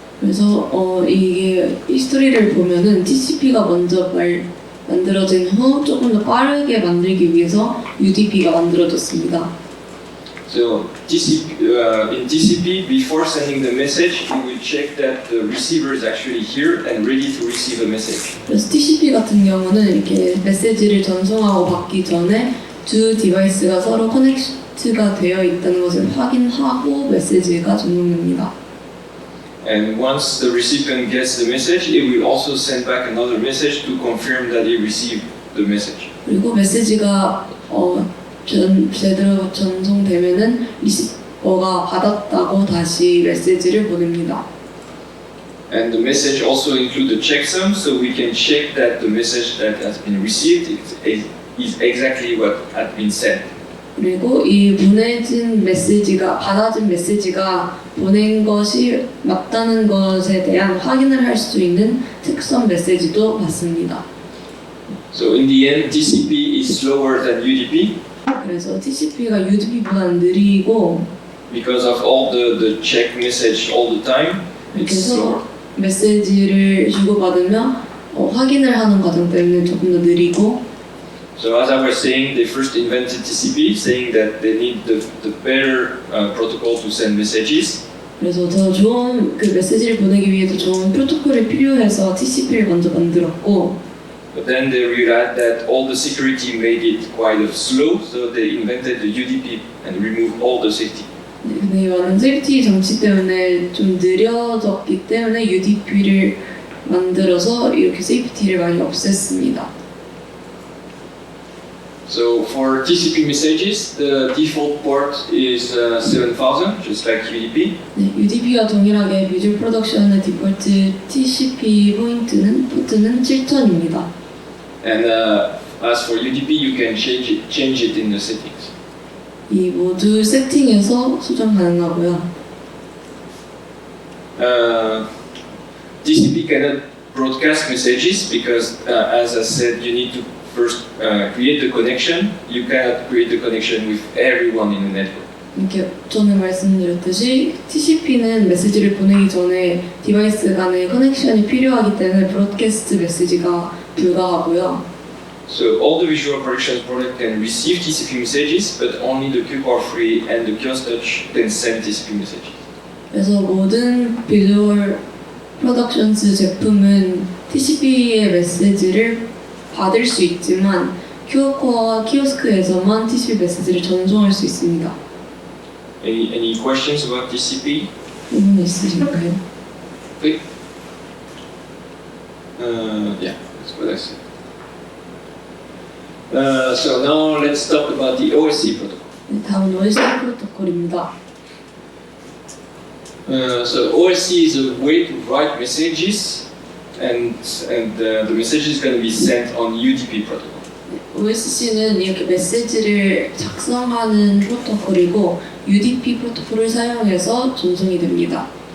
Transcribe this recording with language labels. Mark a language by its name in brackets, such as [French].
[Korean] 그래서 이게 히스토리를 보면은 TCP가 먼저 만들어진 후 조금 더 빠르게 만들기 위해서 UDP가 만들어졌습니다. [English] So in TCP, before sending the message, you will check that the receiver is actually here and ready to receive a message. [Korean] 그래서 TCP 같은 경우는 이렇게 메시지를 전송하고 받기 전에 두 디바이스가 서로 커넥트가 되어 있다는 것을 확인하고 메시지가 전송됩니다. [English] And once the recipient gets the message, it will also send back another message to confirm that he received the message. [Korean] 그리고 메시지가 제대로 전송되면은 리시버가 받았다고 다시 메시지를 보냅니다. [English] And the message also includes a checksum, so we can check that the message that has been received is exactly what had been sent. [Korean] 그리고 이 받아진 메시지가 보낸 것이 맞다는 것에 대한 확인을 할 수 있는 특성 메시지도 받습니다. [English] So in the end, TCP is slower than UDP. [Korean] 그래서 TCP가 UDP보다는 느리고 [English] because of all the check message all the time. It's slower. [Korean] 그래서 메시지를 주고받으며 확인을 하는 과정 때문에 조금 더 느리고. [English] So as I was saying, they first invented TCP, saying that they need the better protocol to send messages. [Korean] 그래서 더 좋은 그 메시지를 보내기 위해 더 좋은 프로토콜이 필요해서 TCP를 먼저 만들었고. [English] But then they realized that all the security made it quite slow, so they invented the UDP and removed all the safety. [Korean] 근데 많은 세이프티 장치 때문에 좀 느려졌기 때문에 UDP를 만들어서 이렇게 세이프티를 많이 없앴습니다. [English] So for TCP messages, the default port is 7000, just like UDP. [Korean] 네, UDP와 동일하게 비주얼 프로덕션의 디폴트 TCP 포트는 7000입니다. [English] And as for UDP, you can change it in the settings. [Korean] 이 모두 세팅에서 수정 가능하고요. [English] TCP cannot broadcast messages because, as I said, you need to first create the connection. You cannot create the connection with everyone in the network. [Korean] 이렇게 전에 말씀드렸듯이 TCP는 메시지를 보내기 전에 디바이스 간의 커넥션이 필요하기 때문에 브로드캐스트 메시지가 불가하고요. [English] So all the Visual Productions product can receive TCP messages, but only the QPR3 and the Kiosk Touch can send TCP messages. [Korean] 그래서 모든 비주얼 프로덕션스 제품은 TCP의 메시지를 받을 수 있지만 큐어코어와 키오스크에서만 TCP 메시지를 전송할 수 있습니다. [English] Any questions about TCP? [Korean] 질문 있으신가요? 네. [English] Yeah, that's what I said. So now let's talk about the OSC protocol. [Korean] 네, 다음은 OSC 프로토콜입니다. [English] So OSC is a way to write messages, and the message is going to be sent on UDP protocol. [Korean] OSC는 이렇게 메시지를 작성하는 프로토콜이고 UDP 프로토콜을 사용해서 전송이 됩니다.